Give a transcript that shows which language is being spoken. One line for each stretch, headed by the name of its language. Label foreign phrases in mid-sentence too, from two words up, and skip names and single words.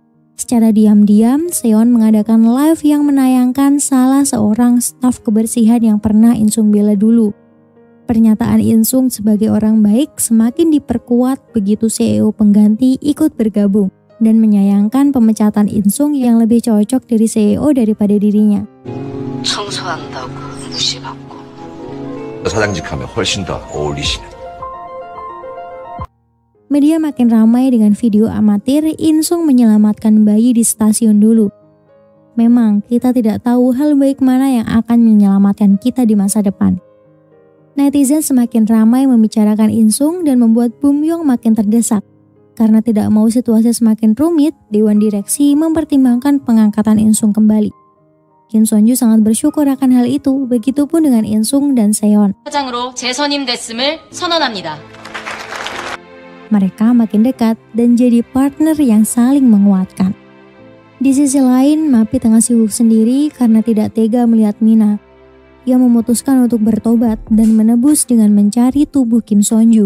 Indonesian: Secara diam-diam, Seon mengadakan live yang menayangkan salah seorang staf kebersihan yang pernah Insung bela dulu. Pernyataan Insung sebagai orang baik semakin diperkuat begitu CEO pengganti ikut bergabung. dan menyayangkan pemecatan Insung yang lebih cocok dari CEO daripada dirinya.
Korean: 청소한다고 무시받고 사장직하면 훨씬 더 어울리시는.
Indonesian: Media makin ramai dengan video amatir Insung menyelamatkan bayi di stasiun dulu. Memang kita tidak tahu hal baik mana yang akan menyelamatkan kita di masa depan. Netizen semakin ramai membicarakan Insung dan membuat Bumyong makin terdesak. Karena tidak mau situasi semakin rumit, Dewan Direksi mempertimbangkan pengangkatan Insung kembali. Kim Sonju sangat bersyukur akan hal itu, begitupun dengan Insung dan Seon.
Korean: 사장으로 재선임됐음을 선언합니다.
Indonesian: Mereka makin dekat dan jadi partner yang saling menguatkan. Di sisi lain, Mapi tengah sibuk sendiri karena tidak tega melihat Mina. Ia memutuskan untuk bertobat dan menebus dengan mencari tubuh Kim Sonju.